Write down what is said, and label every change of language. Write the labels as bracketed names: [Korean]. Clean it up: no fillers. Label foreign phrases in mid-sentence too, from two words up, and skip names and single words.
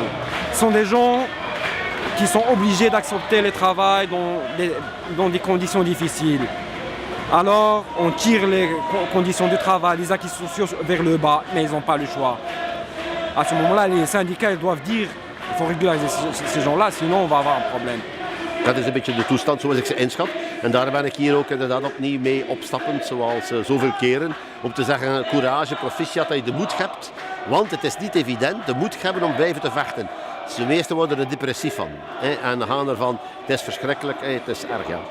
[French] Ce sont des gens qui sont obligés d'accepter le travail dans des conditions difficiles. Alors, on tire les conditions du travail, les acquis sociaux vers le bas, mais ils n'ont pas le choix. À ce moment-là, les syndicats ils doivent dire il faut régulariser ces gens-là, sinon on va avoir un probleem. [Dutch] Dat is een beetje de toestand zoals ik ze inschat. En daar ben ik hier ook inderdaad opnieuw mee opstappend, zoals zoveel keren. Om te zeggen, courage, proficiat dat je de moed hebt. Want het is niet evident de moed hebben om blijven te vechten. De meesten worden er depressief van. En dan gaan ervan, het is verschrikkelijk, het is erg, ja.